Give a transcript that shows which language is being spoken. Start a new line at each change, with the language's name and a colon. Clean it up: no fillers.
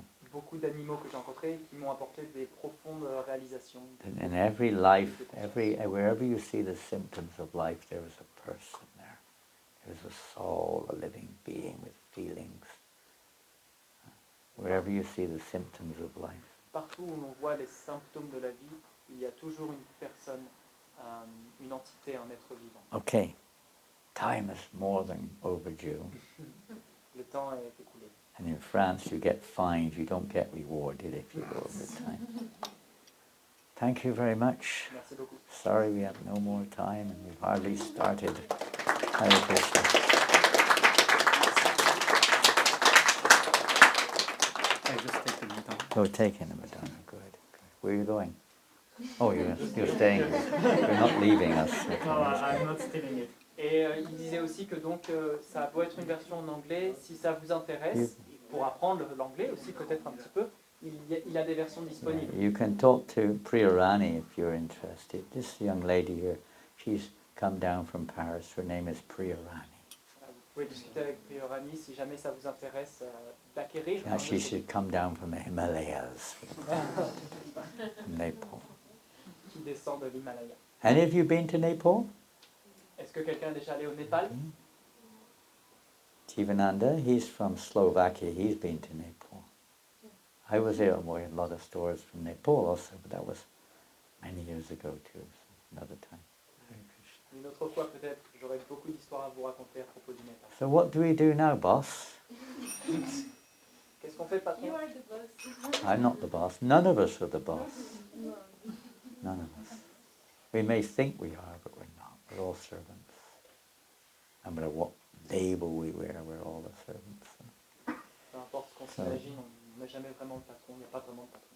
French: beaucoup d'animaux que j'ai rencontrés qui m'ont apporté des profondes réalisations.
English: in every life, wherever you see the symptoms of life, there is a person there. There is a soul, a living being with feelings. Wherever you see the symptoms of life.
French: Partout où l'on voit les symptômes de la vie, il y a toujours une personne, une entité, un être vivant.
English: Okay, time is more than overdue.
French: Le temps est écoulé.
English: And in France, you get fined, you don't get rewarded if you go over time. Thank you very much.
French: Merci beaucoup.
English: Sorry we have no more time and we've hardly started. Hare Krishna. I just take the baton. Oh, taking the Madonna, good. Where are you going? Oh, you're staying. You're not leaving us. No, I'm not stealing it.
French: Et il disait aussi que donc ça doit être une version en anglais. Si ça vous intéresse, pour apprendre l'anglais aussi peut-être un petit peu, il a des versions disponibles.
English: You can talk to Priyarani if you're interested. This young lady here, she's come down from Paris. Her name is Priyarani.
French: Vous pouvez discuter avec Priorani si jamais ça vous intéresse d'acquérir.
English: Yeah, she should come down from the Himalayas, from Nepal.
French: Qui descend de l'Himalaya.
English: Any of you been to Nepal?
French: Est-ce que quelqu'un est déjà allé au Népal?
English: Jivananda, he's from Slovakia. He's been to Nepal. I was there. We had a lot of stories from Nepal also, but that was many years ago too. So another time. Hare Krishna.
French: Une autre fois peut-être, j'aurai beaucoup d'histoires à vous raconter à propos du Népal.
English: So what do we do now, boss?
French: Qu'est-ce qu'on fait, patron?
English: You are the boss. I'm not the boss. None of us are the boss. None of us. We may think we are, but we're not. We're all servants. No matter what label we wear, we're all the servants.
French: Peu importe ce qu'on s'imagine, on n'est jamais vraiment le patron, il n'y a pas vraiment de patron.